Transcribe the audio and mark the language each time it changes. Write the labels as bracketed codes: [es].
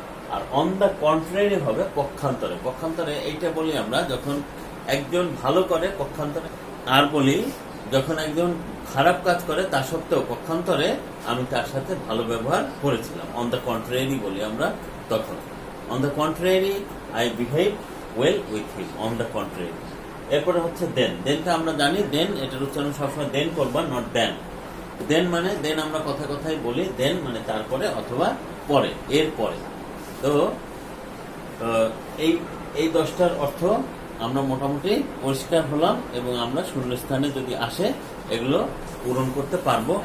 [bn] আর on the contrary হবে পক্ষান্তরে। এইটা বলি আমরা যখন একজন ভালো করে, পক্ষান্তরে। আর বলি যখন একজন খারাপ কাজ করে, তা সত্ত্বেও পক্ষান্তরে আমি তার সাথে ভালো ব্যবহার করেছিলাম। [en] on the contrary [bn] বলি আমরা তখন। [en] on the contrary, I behaved well with him. on the contrary, [bn] এরপরে হচ্ছে দেন। দেনটা আমরা জানি, দেন এটার উচ্চারণ সবসময় দেন করবা, [en] Not দেন। [bn] দেন মানে দেন আমরা কথা কথাই বলি, দেন মানে তারপরে অথবা পরে, এর পরে। তো এই এই 10টার অর্থ আমরা মোটামুটি পরিষ্কার হলাম এবং আমরা শূন্যস্থানে যদি আসে এগুলো পূরণ করতে পারবো।